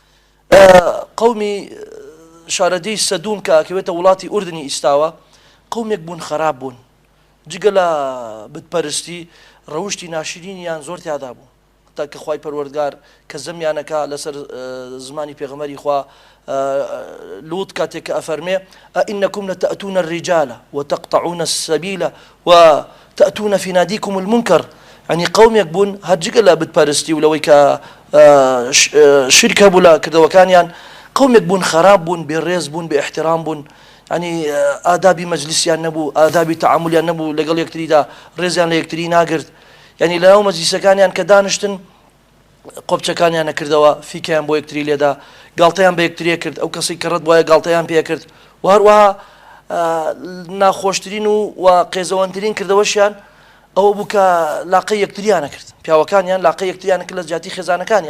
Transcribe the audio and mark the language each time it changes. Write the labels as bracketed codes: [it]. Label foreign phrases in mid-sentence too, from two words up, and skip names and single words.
[ckb] قەومی شارەدەی سەدوم کە کەوێتە وڵاتی ئوردنی ئیستاوە، قەومێک بوون خراپ بوون، جگە لە بتپەرستی ڕەوشتی ناشرینیان زۆر تیادا بوو، تا کە خوای پەروەردگار کە زەمیانەکە لەسەر زمانی پێغەمبەری خوا لووت کاتێک کە ئەفەرمێ [ar] ئئینەکم لەتەئتونە الرجال وتقطعون السبيل وتأتون في ناديكم المنكر. [ckb] يعني قومێک بوون هەر جگە لە بتپەرستی و لەوەی کە شرک هەبوو لە کردەوەکانیان، قومێک بوون خراپ بوون، بێڕێز بوون، بێ احترام بوون، يعني ئادابی مەجلیسیان نەبوو، ئادابی تەعاملیان نەبوو، لەگەڵ یەکتریدا ڕێزیان لە یەکتری ناگرت. يعني لە ناو مەجلیسەکانیان کە دانیشتن قۆبچەکانیان نەکردەوە، فیکیان بۆ یەکتری لێدا، گاڵتەیان بە یەکتریە کرد، ئەو کەسی کە ڕەت وایە گاڵتەیان پێ کرد، و هەروەها ناخۆشترین و قێزەوەندترین کردەوەشیان ئەوە بوو کە لاقەی یەکتریانە کرد، پیاوەکانیان لاقەی یەکتریانە کرد لە جیاتی خێزانەکانیان،